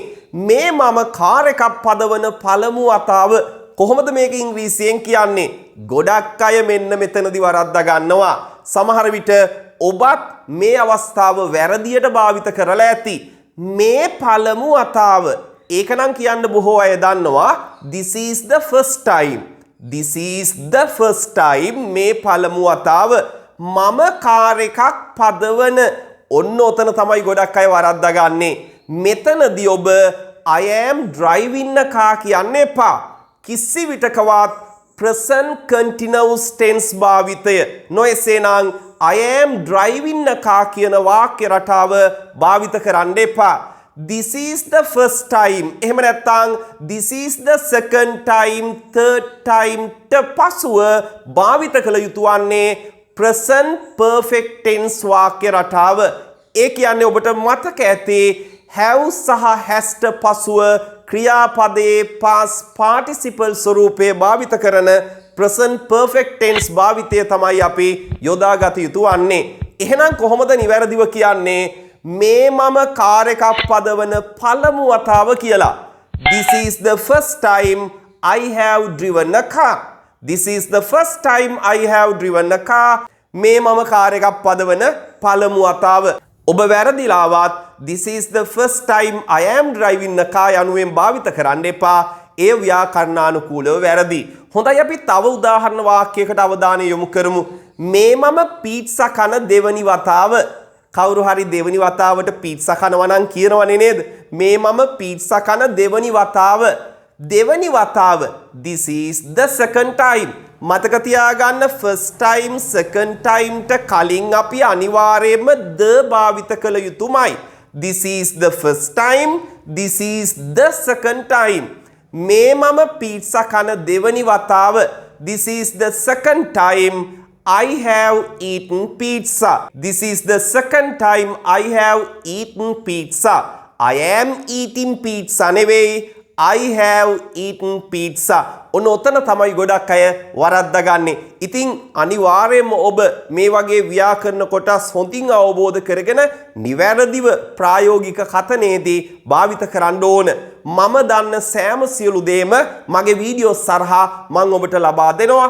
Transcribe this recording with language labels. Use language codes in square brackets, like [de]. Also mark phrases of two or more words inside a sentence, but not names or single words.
[si] මේ මම කාර් එකක් පදවන පළමු වතාව කොහොමද මේක ඉංග්‍රීසියෙන් කියන්නේ? ගොඩක් අය මෙන්න මෙතනදී වරද්දා ගන්නවා. සමහර විට ඔබත් මේ අවස්ථාව වැරදියට භාවිත කරලා ඇති. මේ පළමු වතාව ඒක නම් කියන්න බොහෝ අය දන්නවා. [en] This is the first time. This is the first time. [si] මේ පළමු වතාව මම කාර් එකක් පදවන. ඔන්න ඔතන තමයි ගොඩක් අය වරද්දා ගන්නේ. මෙතනදී ඔබ [en] I am driving a car [si] කියන්න එපා. කිසි විටකවත් [en] present continuous tense [si] භාවිතය නොඑසේනම් [en] I am driving a car [si] කියන වාක්‍ය රටාව භාවිත කරන්න එපා. [en] This is the first time. [si] එහෙම නැත්නම් [en] this is the second time, third time [si] ට පසුව භාවිත කළ යුතු වන්නේ [en] present perfect tense [si] වාක්‍ය රටාව. ඒ කියන්නේ ඔබට මතක ඇති have සහ has ට පසුව ක්‍රියාපදයේ [en] past participle [si] ස්වරූපයේ භාවිත කරන [en] present perfect tense [si] භාවිතය තමයි අපි යොදාගත යුතු වන්නේ. එහෙනම් කොහොමද නිවැරදිව කියන්නේ මේ මම කාර් එකක් පදවන පළමු වතාව කියලා? [en] This is the first time I have driven a car. This is the first time I have driven a car. [si] මේ මම කාර් එකක් පදවන පළමු වතාව. ඔබ වැරදිලාවත් [en] this is the first time I am driving a car [si] යනුවෙන් භාවිත කරන්න එපා. ඒ ව්‍යාකරණානුකූලව වැරදි. හොඳයි, අපි තව උදාහරණ වාක්‍යයකට අවධානය යොමු කරමු. මේ මම පීට්සා කන දෙවනි වතාව. කවුරු හරි දෙවනි වතාවට පීට්සා කනවා නම් කියනවනේ නේද? මේ මම පීට්සා කන දෙවනි වතාව. දෙවනි වතාව [en] this is the second time. [si] මතක තියාගන්න [en] first time second time [si] ට කලින් අපි අනිවාර්යයෙන්ම the භාවිත කළ යුතුමයි. [en] This is the first time, this is the second time. [si] මේ මම පීට්සා කන දෙවනි වතාව. [en] This is the second time I have eaten pizza. This is the second time I have eaten pizza. I am eating pizza [si] නෙවෙයි, [en] I have eaten pizza. [si] ඔන්න ඔතන තමයි ගොඩක් අය වරද්දා ගන්නෙ. ඉතින් අනිවාර්යයෙන්ම ඔබ මේ වගේ ව්‍යාකරණ කොටස් හොඳින් අවබෝධ කරගෙන නිවැරදිව ප්‍රායෝගික කතනයේදී භාවිත කරන්න ඕන. මම දන්න සෑම සියලු දේම මගේ වීඩියෝස් සරහා මම ඔබට ලබා දෙනවා.